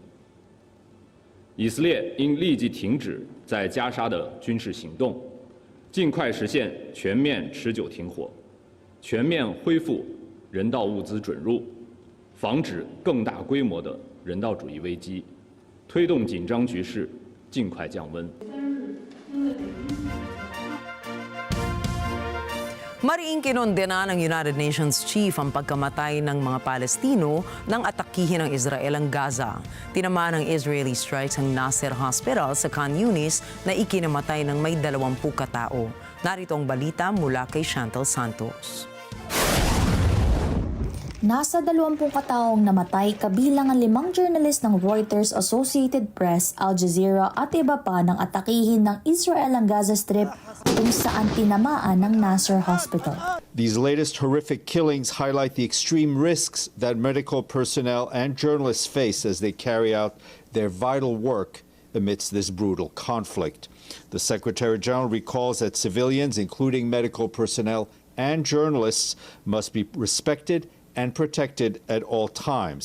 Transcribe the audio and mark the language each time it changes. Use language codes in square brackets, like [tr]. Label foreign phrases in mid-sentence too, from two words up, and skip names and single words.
[zh] 以色列应立即停止在加沙的军事行动，尽快实现全面持久停火，全面恢复人道物资准入，防止更大规模的人道主义危机，推动紧张局势尽快降温。 [tl] Mariing kinondena ng United Nations Chief ang pagkamatay ng mga Palestino nang atakihin ng Israel ang Gaza. Tinamaan ng [en] Israeli strikes [tl] ang Nasser Hospital sa Khan Yunis na ikinamatay ng may 20 katao. Narito ang balita mula kay Chantal Santos. Nasa 20 kataong namatay kabilang ang 5 journalist ng Reuters, Associated Press, Al Jazeera at iba pa nang atakihin ng Israel ang Gaza Strip kung saan tinamaan ng Nasser Hospital. [en] These latest horrific killings highlight the extreme risks that medical personnel and journalists face as they carry out their vital work amidst this brutal conflict. The Secretary General recalls that civilians, including medical personnel and journalists, must be respected and protected at all times.